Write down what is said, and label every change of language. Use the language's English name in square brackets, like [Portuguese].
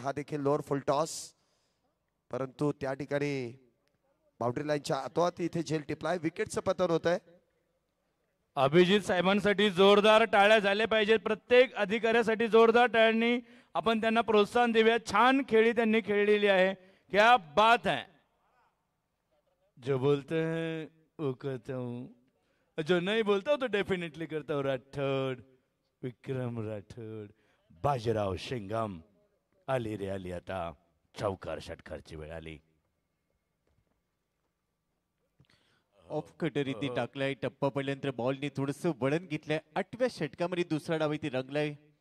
[Marathi] हा देखील लोअर फुल टॉस, परंतु त्या ठिकाणी बाउंड्री लाईनच्या आतोआत इथे झेल टिपलाय. विकेटचं पतन होत आहे. अभिजित साहेबांसाठी जोरदार टाळ्या झाल्या पाहिजेत. प्रत्येक अधिकाऱ्यासाठी जोरदार टाळ्यांनी आपण त्यांना प्रोत्साहन देऊया. छान खेळी त्यांनी खेळलेली आहे. [Hindi] क्या बात है. जो बोलते हैं वो करता हूँ, जो नहीं बोलता हूँ तो डेफिनेटली करता हूँ. राठौड, विक्रम राठौड, बाजीराव शिंगम. [Marathi] आली रे आली आता चौकार षटकारची वेळ आली. ऑफ कटर इथे टाकलाय. टप्पा पडल्यानंतर बॉलने थोडस वळण घेतलंय. 8व्या षटकामध्ये दुसरा डाव इथे रंगलाय.